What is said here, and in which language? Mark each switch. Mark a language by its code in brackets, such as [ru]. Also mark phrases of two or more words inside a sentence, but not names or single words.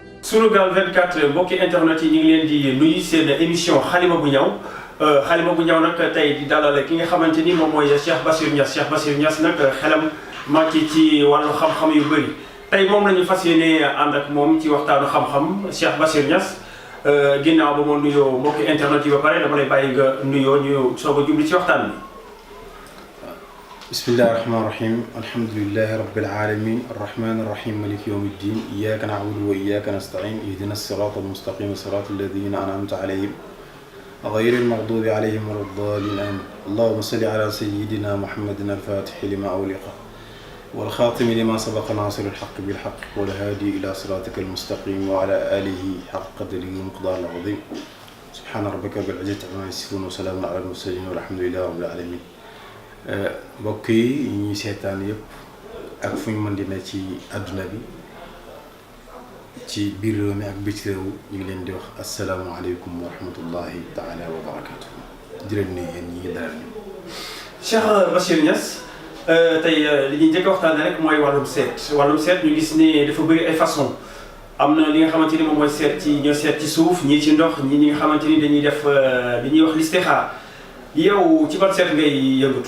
[wo] Sunugal 24 mbokki internet yi ñu ngi leen di nuyu seen émission xalima bu ñaw xalima bu ñaw nag tey di dalal ki nga xamante ni moom mooy Cheikh Bassirou Niass Cheikh Bassirou Niass nag xelam màcc ci wàllu xam-xam yu bëri tey moom la ñu fas yéene ànd ak moom ci waxtaanu xam-xam Cheikh Bassirou Niass ginnaaw ba ma nuyoo mbokki internet yi ba pare dama lay bàyyi nga nuyoo ñu soog a jubli ci waxtaan bi. [ar] بسم الله الرحمن الرحيم الحمد لله رب العالمين الرحمن الرحيم مالك يوم الدين إياك نعبد وإياك نستعين اهدنا الصراط المستقيم صراط الذين أنعمت عليهم غير المغضوب عليهم ولا الضالين آمين اللهم صل على سيدنا محمد الفاتح لما أغلق والخاتم لما سبق ناصر الحق بالحق والهادي إلى صراطك المستقيم وعلى آله حق قدره ومقدار العظيم سبحان ربك رب العزة عما يصفون وسلام على المرسلين والحمد لله رب العالمين [wo] mbokk yi ñuy seetaan yëpp ak fu ñu mën di ne ci àdduna bi ci biir réew mi ak biti réew ñu ngi leen di wax [ar] السلام عليكم ورحمة الله تعالى وبركاته [wo] di leen nuyu yéen ñi ngi dalal ñu. Cheikh Bassirou Niass tey li ñuy njëkk a waxtaanee rek mooy wàllum seet ñu gis ne dafa bëri ay façon am na li nga xamante ni moom mooy seet ci ñoo seet ci suuf ñii ci ndox ñi nga xamante ni dañuy def li ñuy wax listixaar yow ci ban seet ngay yëngatu.